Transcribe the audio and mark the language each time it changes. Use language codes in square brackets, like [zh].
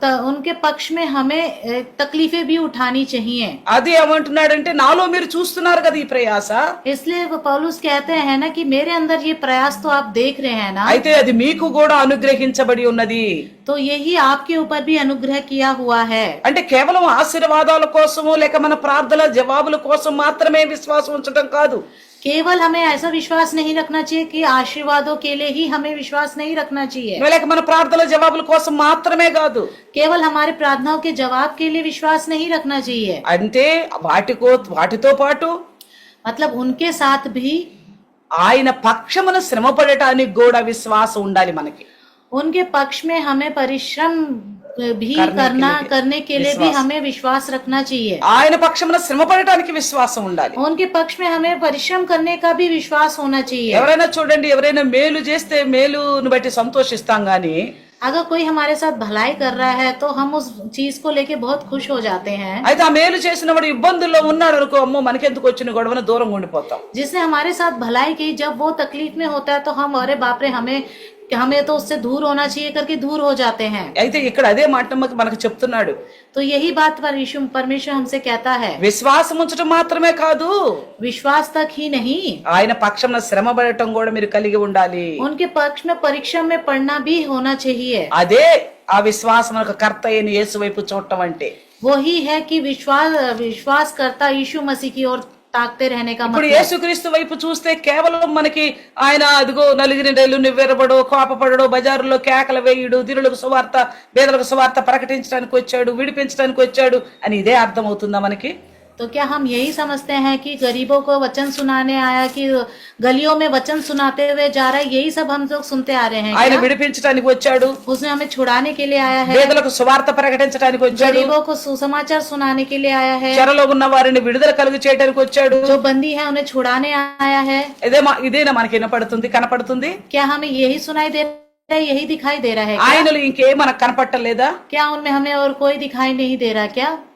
[hi] उनके पक्ष में हमें तकलीफें भी उठानी चाहिए। [te] అది ఏమంటున్నాడంటే నాలో మీరు చూస్తున్నారు కదా ఈ ప్రయాస, [hi] इसलिए वो पौलुस कहते हैं ना कि मेरे अंदर ये प्रयास तो आप देख रहे हैं ना, [te] అయితే అది మీకు కూడా అనుగ్రహించబడి ఉన్నది. [hi] तो यही आपके ऊपर भी अनुग्रह किया हुआ है। [te] అంటే కేవలం ఆశీర్వాదాల కోసము లేక మన ప్రార్థన జవాబుల కోసం మాత్రమే విశ్వాసం ఉంచడం కాదు. [hi] केवल हमें ऐसा विश्वास नहीं रखना चाहिए कि आशीर्वादों के लिए ही हमें विश्वास नहीं रखना चाहिए। [te] లేక మన ప్రార్థన జవాబుల కోసం మాత్రమే కాదు, [hi] केवल हमारे प्रार्थनाओं के जवाब के लिए विश्वास नहीं रखना चाहिए। [te] అంటే వాటితో పాటు [hi] मतलब उनके साथ भी [te] ఆయన పక్షమున శ్రమపడటానికి కూడా విశ్వాసం ఉండాలి మనకి. [hi] उनके पक्ष में हमें परिश्रम भी करने के लिए भी हमें विश्वास रखना चाहिए। [te] ఆయన పక్షమున శ్రమపడటానికి విశ్వాసం ఉండాలి. [hi] उनके पक्ष में हमें परिश्रम करने का भी विश्वास होना चाहिए। [te] ఎవరైనా చూడండి, ఎవరైనా మేలు చేస్తే మేలును బట్టి సంతోషిస్తాం గాని [hi] अगर कोई हमारे साथ भलाई कर रहा है तो हम उस चीज को लेके बहुत खुश हो जाते हैं। [te] అయితే ఆ మేలు చేసిన వాడు ఇబ్బందుల్లో ఉన్నాడు అనుకో, అమ్మో మనకెందుకు వచ్చిన గొడవన దూరంగా ఉండిపోతాం. [hi] जिसने हमारे साथ भलाई की, जब वो तकलीफ में होता है तो हम अरे बाप रे हमें तो उससे दूर होना चाहिए करके दूर हो जाते हैं। [te] అయితే ఇక్కడ అదే మాట మనకు చెప్తున్నాడు. [hi] तो यही बात पर यीशु परमेश्वर हमसे कहता है, [te] విశ్వాసం ఉంచడం మాత్రమే కాదు, [hi] विश्वास तक ही नहीं, [te] ఆయన పక్షమున శ్రమపడటం కూడా మీరు కలిగి ఉండాలి. [hi] उनके पक्ष में परीक्षा में पढ़ना भी होना चाहिए। [te] అదే ఆ విశ్వాసమునకు కర్త అయిన యేసు వైపు చూడటం అంటే. [hi] वही है कि विश्वास करता यीशु मसीह की ओर ताकते रहने का [te] ఇప్పుడు [hi] मतलब। [te] యేసుక్రీస్తు వైపు చూస్తే కేవలం మనకి ఆయన అదిగో నలుగురి నెలలు నివ్వెరబడో కోపపడడో బజారులో కేకలు వేయుడు, దీనులకు సువార్త పేదలకు సువార్త ప్రకటించడానికి వచ్చాడు, విడిపించడానికి వచ్చాడు అని ఇదే అర్థం అవుతుందా మనకి? [hi] तो क्या हम यही समझते हैं कि गरीबों को वचन सुनाने आया, कि गलियों में वचन सुनाते हुए जा रहा है, यही सब हम लोग सुनते आ रहे हैं [te] ఆయన [hi] क्या? [te] విడిపించడానికి వచ్చాడు, [hi] उसने हमें छुड़ाने के लिए आया है, [te] పేదలకు సువార్త ప్రకటించడానికి వచ్చాడు, [hi] गरीबों को सुसमाचार सुनाने के लिए आया है, [te] చెరలో ఉన్న వారిని విడుదల కలుగు చేయడానికి వచ్చాడు. [hi] जो बंदी है उन्हें छुड़ाने आया है। [te] ఇదేనా మనకి వినపడుతుంది, కనపడుతుంది? [hi] क्या हमें यही सुनाई दे रहा है, यही दिखाई दे रहा है क्या? [te] ఆయనలో ఇంకేం మనకు కనపట్టలేదా? [hi] क्या उनमें हमें और कोई दिखाई नहीं दे रहा क्या?